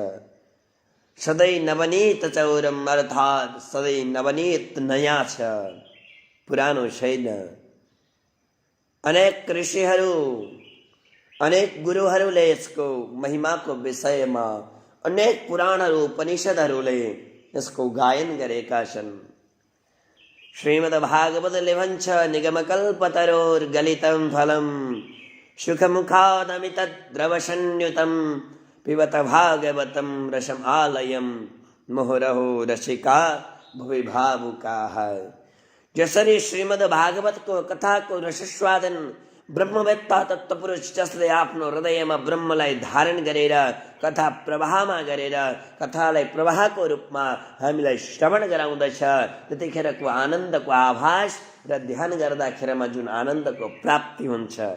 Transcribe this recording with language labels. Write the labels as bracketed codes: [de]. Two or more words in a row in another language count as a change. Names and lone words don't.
[ne] सधैँ नवनीत चौरम अर्थात् सधैँ नवनीत नयाँ छ, पुरानो छैन। अनेक ऋषिहरू, अनेक गुरुहरूले यसको महिमाको विषयमा अनेक पुराणहरू उपनिषदहरूले यसको गायन गरेका छन्। श्रीमद्भागवतले भन्छ, [sa] निगमकल्पतरोर्गलितं फलं सुखमुखादमितद्रवसंयुतं पिबत भागवतं रसम् आलयं मुहुरहो रसिका भुवि भावुकाः। [ne] जसरी श्रीमद्भागवतको कथाको रसस्वादन ब्रह्मवेत्ता तत्त्वपुरुष जसले आफ्नो हृदयमा ब्रह्मलाई धारण गरेर कथा प्रवाहमा गरेर कथालाई प्रवाहको रूपमा हामीलाई श्रवण गराउँदछ, त्यतिखेरको आनन्दको आभास र ध्यान गर्दाखेरिमा जुन आनन्दको प्राप्ति हुन्छ।